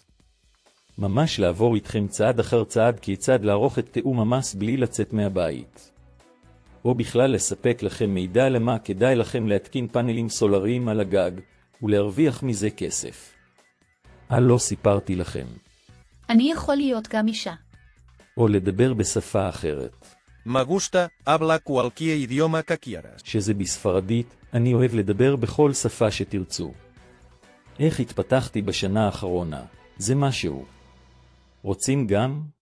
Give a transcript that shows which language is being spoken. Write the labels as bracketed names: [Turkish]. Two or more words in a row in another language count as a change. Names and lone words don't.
[Hebrew] ממש לעבור איתכם צעד אחר צעד כיצד לערוך את תיאום המס בלי לצאת מהבית. או בכלל לספק לכם מידע למה כדאי לכם להתקין פאנלים סולריים על הגג, ולהרוויח מזה כסף. לא סיפרתי לכם. אני יכול להיות גם אישה. או לדבר בשפה אחרת. [Spanish] Me gusta, habla cualquier idioma que quieras. [Hebrew] שזה בספרדית, אני אוהב לדבר בכל שפה שתרצו. איך התפתחתי בשנה האחרונה, זה משהו. רוצים גם?